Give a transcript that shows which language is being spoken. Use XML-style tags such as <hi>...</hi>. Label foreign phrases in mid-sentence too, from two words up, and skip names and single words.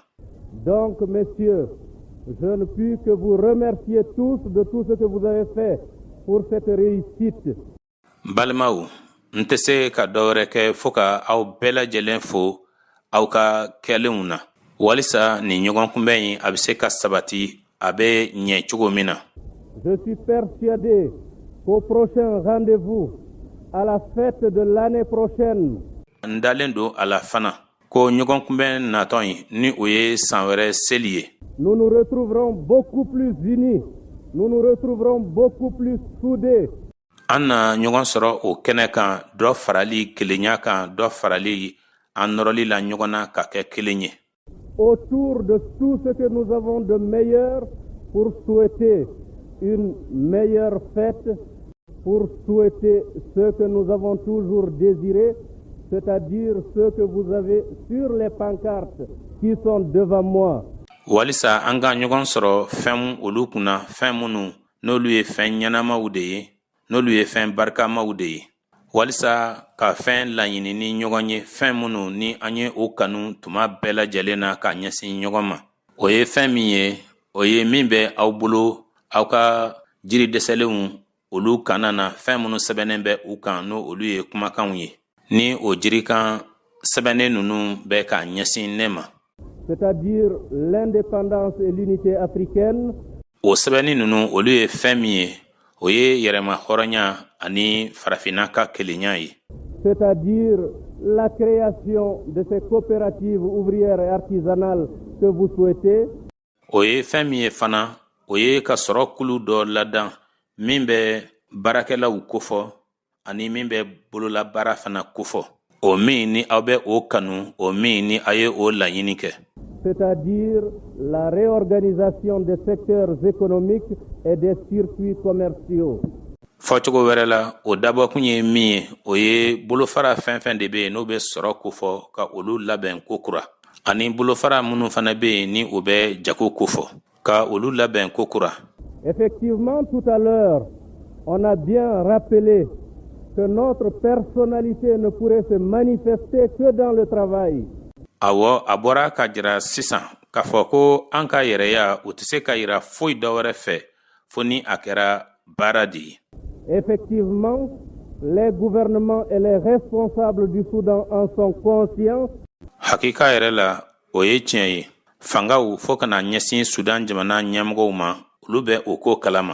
<fr>Donc, messieurs, je ne puis que vous remercier tous de tout ce que vous avez fait pour cette réussite.</fr> <bm>Balimaw, n tɛ se ka dɔwɛrɛ kɛ fo ka aw bɛɛ lajɛlen fo aw ka kɛlenw na walisa nin ɲɔgɔn kunbɛn in a bɛ se ka sabati a bɛ ɲɛ cogo min na.</bm> <fr>Je suis persuadé qu'au prochain rendez-vous, à la fête de l'année prochaine,</fr> <bm>n dalen don a la fana ko ɲɔgɔn kunbɛn natɔ in ni o ye san wɛrɛ seli ye.</bm> <fr>nous nous retrouverons beaucoup plus unis, nous nous retrouverons beaucoup plus soudés.</fr> <bm>An na ɲɔgɔn sɔrɔ o kɛnɛ kan dɔ farali kelenya kan dɔ farali an nɔrɔli la ɲɔgɔn na ka kɛ kelen ye.</bm> <fr>Autour de tout ce que nous avons de meilleur pour souhaiter une meilleure fête, pour souhaiter ce que nous avons toujours désiré, c'est-à-dire ce que vous avez sur les pancartes qui sont devant moi.</fr> <bm>Walisa an ka ɲɔgɔn sɔrɔ fɛn olu kunna fɛn minnu n'olu ye fɛn ɲɛnamaw de ye n'olu ye fɛn barikamaw de ye walisa ka fɛn laɲini ni ɲɔgɔn ye fɛn minnu ni an ye o kanu tuma bɛɛ lajɛlen na ka ɲɛsin ɲɔgɔn ma. O ye fɛn min ye o ye min bɛ aw bolo aw ka jiri dɛsɛlenw olu kana na fɛn minnu sɛbɛnnen bɛ u kan n'o olu ye kumakanw ye ni o jirikan sɛbɛnnen ninnu bɛ ka ɲɛsin ne ma.</bm> <fr>C'est-à-dire l'indépendance et l'unité africaine.</fr> <bm>O sɛbɛnni ninnu olu ye fɛn min ye o ye yɛrɛma hɔrɔnya ani farafinna ka kelenya ye.</bm> <fr>C'est-à-dire la création de ces coopératives ouvrières et artisanales que vous souhaitez.</fr> <bm>O ye fɛn min ye fana o ye ka sɔrɔ kulu dɔ ladan min bɛ baarakɛlaw kofɔ ani min bɛ bolola baara fana kofɔ. O min ni aw bɛ o kanu o min ni a ye o laɲini kɛ.</bm> <fr>C'est-à-dire la réorganisation des secteurs économiques et des circuits commerciaux.</fr> <bm>Fɔcogo wɛrɛ la o dabɔkun ye min ye o ye bolofara fɛn fɛn de bɛ yen n'o bɛ sɔrɔ kofɔ ka olu labɛn kokura ani bolofara minnu fana bɛ yen ni o bɛ jago kofɔ ka olu labɛn kokura.</bm> <fr>Effectivement, tout à l'heure, on a bien rappelé que notre personnalité ne pourrait se manifester que dans le travail.</fr> <bm>Awɔ a bɔra ka jira sisan k'a fɔ ko an ka yɛrɛya o tɛ se ka yira foyi dɔ wɛrɛ fɛ fo ni a kɛra baara de ye.</bm> <fr>Effectivement, les gouvernements et les responsables du Soudan en sont conscients.</fr> <bm>Hakika yɛrɛ la o ye tiɲɛ ye fangaw fo kana ɲɛsin Sudan jamana ɲɛmɔgɔw ma olu bɛ o ko kalama.</bm>